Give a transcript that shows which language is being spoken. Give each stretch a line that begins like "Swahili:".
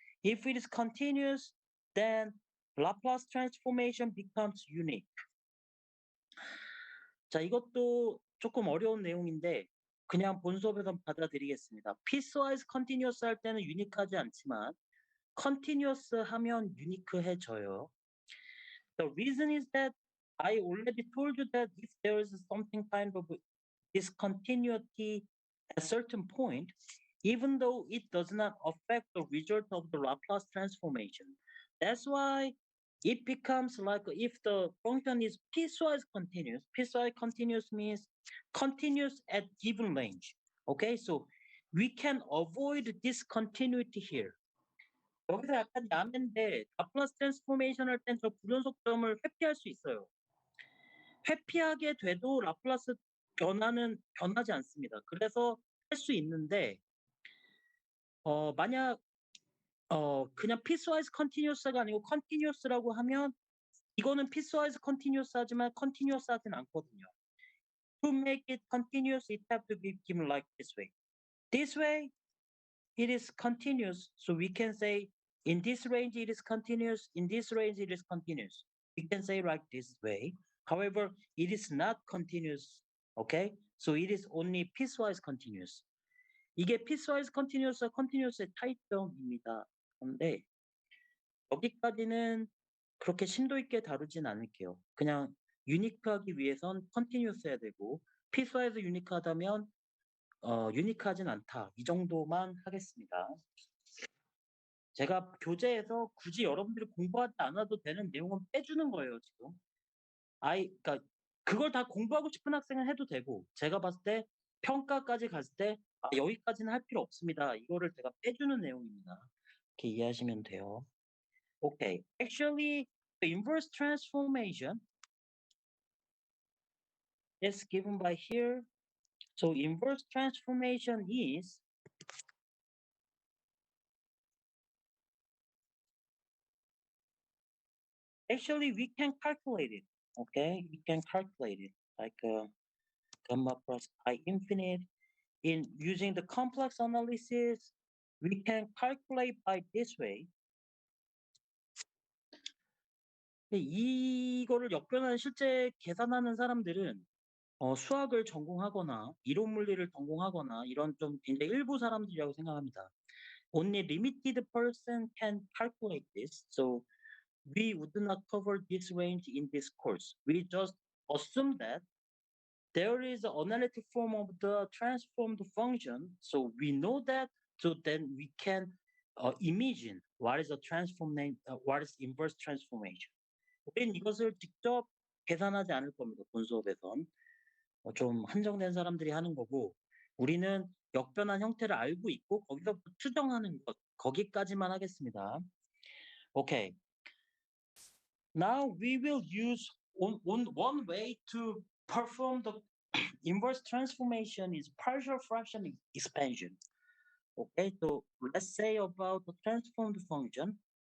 English: If it is continuous, then Laplace transformation becomes unique.
Korean: 자, 이것도 조금 어려운 내용인데 그냥 본 수업에서 받아들이겠습니다. piecewise continuous 할 때는 유니크하지 않지만 continuous 하면 유니크해져요.
English: The reason is that I already told you that if there is something kind of discontinuity at a certain point, even though it does not affect the result of the Laplace transformation. That's why it becomes like if the function is piecewise continuous. Piecewise continuous means continuous at given range. Okay, so we can avoid discontinuity here.
Korean: 여기서 약간 야매인데 라플라스 트랜스포메이션 할 땐 저 불연속점을 회피할 수 있어요. 회피하게 돼도 라플라스 변화는 변하지 않습니다. 그래서 할 수 있는데 만약 그냥 piecewise continuous가 아니고 continuous라고 하면 이거는 piecewise continuous 하지만 continuous 하진 않거든요.
English: To make it continuous, it have to be given like this way. This way, it is continuous. So we can say in this range it is continuous, in this range it is continuous. We can say like this way. However, it is not continuous. Okay? So it is only piecewise continuous.
Korean: 이게 piecewise continuous와 continuous의 차이점입니다. 그런데 여기까지는 그렇게 심도 있게 다루진 않을게요. 그냥 유니크하기 위해선 continuous 해야 되고 piecewise 유니크하다면 유니크하진 않다. 이 정도만 하겠습니다. 제가 교재에서 굳이 여러분들이 공부하지 않아도 되는 내용은 빼주는 거예요, 지금. 그러니까 그걸 다 공부하고 싶은 학생은 해도 되고 제가 봤을 때 평가까지 갔을 때 여기까지는 할 필요 없습니다. 이거를 제가 빼주는 내용입니다. 이렇게 이해하시면 돼요.
English: Okay. Actually, the inverse transformation is given by here. So inverse transformation is actually we can calculate it. Okay, we can calculate it like gamma plus I infinite. In using the complex analysis, we can calculate by this way.
Korean: 이거를 역변하는 실제 계산하는 사람들은 수학을 전공하거나 이론 물리를 전공하거나 이런 좀 굉장히 일부 사람들이라고 생각합니다.
English: Only limited person can calculate this. So we would not cover this range in this course. We just assume that there is an analytic form of the transformed function. So we know that. So then we can imagine what is a what is inverse transformation.
Korean: 우린 이것을 직접 계산하지 않을 겁니다. 본 수업에선. 좀 한정된 사람들이 하는 거고 우리는 역변한 형태를 알고 있고 거기서부터 추정하는 것 거기까지만 하겠습니다.
English: Okay. Now we will use one way to perform the inverse transformation is partial fraction expansion. Okay, so let's say about the transformed function.